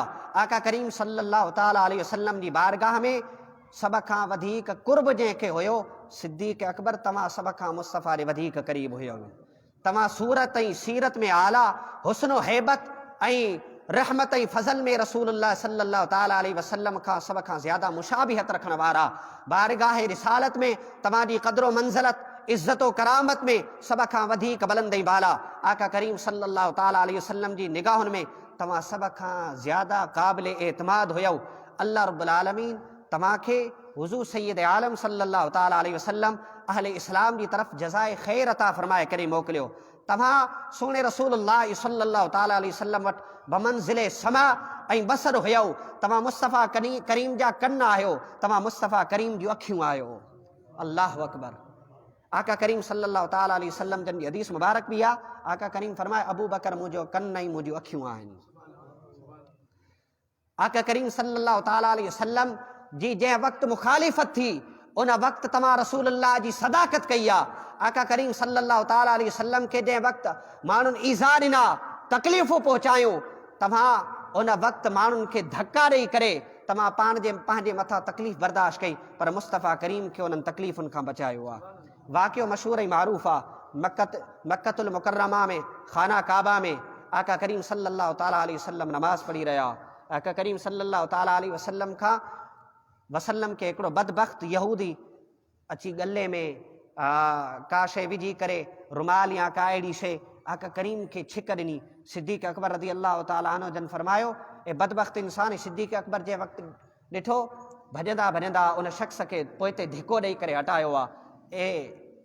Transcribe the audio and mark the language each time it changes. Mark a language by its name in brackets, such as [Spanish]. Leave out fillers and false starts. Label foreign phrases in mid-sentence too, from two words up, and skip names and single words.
[Sindhi] आका करीम [Arabic] صلى الله تعالى عليه وسلم [Sindhi] जी बारगाह में सभ खां वधीक कुर्ब जंहिंखे हुयो सिद्दीक़ अकबर, तव्हां सभ खां मुस्तफ़ा जे वधीक क़रीब हुयो। तव्हां सूरत ऐं सीरत में आला, हुस्न हैबत ऐं रहमत ऐं फज़ल में [Arabic] رسول الله صلى الله تعالى عليه وسلم [Sindhi] खां सभ खां ज़्यादा मुशाबिहत रखण वारा। बारगाह रिसालत में तव्हांजी क़द्रो मंज़लत, इज़्ज़तो करामत में सभ खां वधीक बुलंद ऐं बाला। आका करीम [Arabic] صلى الله تعالى عليه وسلم [Sindhi] जी निगाहुनि में तव्हां सभ खां ज़्यादा क़ाबिल एतमाद हुयव। [Arabic] الله رب العالمين [Sindhi] तव्हांखे हुज़ूर सैयद आलम [Arabic] صلى الله تعالى عليه وسلم [Sindhi] अहले इस्लाम जी तरफ़ जज़ाए ख़ैर अता फरमाए करे मोकिलियो। तव्हां सोने [Arabic] رسول الله صلى الله تعالى عليه وسلم [Sindhi] वटि बमंज़िले समा ऐं बसर हुयव। तव्हां मुस्तफ़ा करीम जा कन आहियो, तव्हां मुस्तफ़ा करीम जूं अखियूं आहियो। [Arabic] الله أكبر. [Sindhi] आका करीम [Arabic] صلى الله تعالى عليه وسلم [Sindhi] जन जी हदीस मुबारक बि आहे। आका करीम फरमाए, अबू बकर मुंहिंजो कन ऐं मुंहिंजूं अखियूं आहिनि। आका करीम [Arabic] صلى الله تعالى عليه وسلم [Sindhi] जी जंहिं वक़्तु मुखालिफ़त थी, उन वक़्तु तव्हां रसूलुल्लाह जी सदाकत कई आहे। आका करीम [Arabic] صلى الله تعالى عليه وسلم [Sindhi] खे जंहिं वक़्तु माण्हुनि ईज़ा ॾिना, तकलीफ़ूं पहुचायूं, तव्हां उन वक़्तु माण्हुनि खे धक्का ॾेई करे तव्हां पंहिंजे मथां तकलीफ़ बर्दाश्त कई, पर मुस्तफ़ा करीम खे उन्हनि तकलीफ़ुनि खां बचायो आहे। वाक़ियो मशहूर ऐं मारूफ़ आहे। मक्कतुल मुकर्रमा में खाना काबा में आका करीम [Arabic] صلى الله تعالى عليه وسلم [Sindhi] नमाज़ पढ़ी रहिया। आका करीम [Arabic] صلى الله تعالى عليه وسلم [Sindhi] खे हिकिड़ो बदबख्त यहूदी अची गले में का शइ विझी करे, रुमाल या का अहिड़ी शइ आका करीम खे छिक ॾिनी। सिद्दीक़ अकबर [Arabic] رضي الله تعالى عنه [Sindhi] जन फरमायो, ए बदबख्त इंसान सिद्दीक़ अकबर जे वक़्तु ॾिठो, भॼंदा भॼंदा उन शख़्स खे पोइते धिको ॾेई करे हटायो आहे।